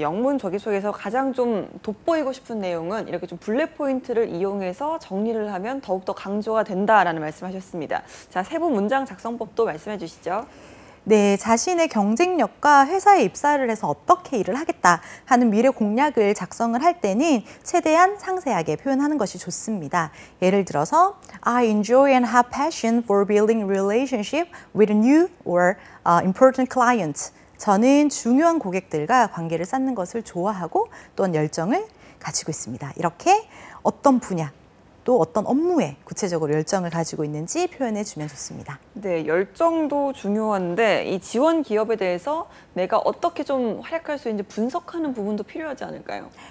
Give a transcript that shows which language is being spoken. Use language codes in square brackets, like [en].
[ko] 영문 자기소개에서 가장 좀 돋보이고 싶은 내용은 이렇게 좀 블랙 포인트를 이용해서 정리를 하면 더욱더 강조가 된다라는 말씀하셨습니다. 자, 세부 문장 작성법도 말씀해 주시죠. 네, 자신의 경쟁력과 회사에 입사를 해서 어떻게 일을 하겠다 하는 미래 공약을 작성을 할 때는 최대한 상세하게 표현하는 것이 좋습니다. 예를 들어서 [en] I enjoy and have passion for building relationship with new or important clients. [ko] 저는 중요한 고객들과 관계를 쌓는 것을 좋아하고 또한 열정을 가지고 있습니다. 이렇게 어떤 분야 또 어떤 업무에 구체적으로 열정을 가지고 있는지 표현해 주면 좋습니다. 네, 열정도 중요한데 이 지원 기업에 대해서 내가 어떻게 좀 활약할 수 있는지 분석하는 부분도 필요하지 않을까요?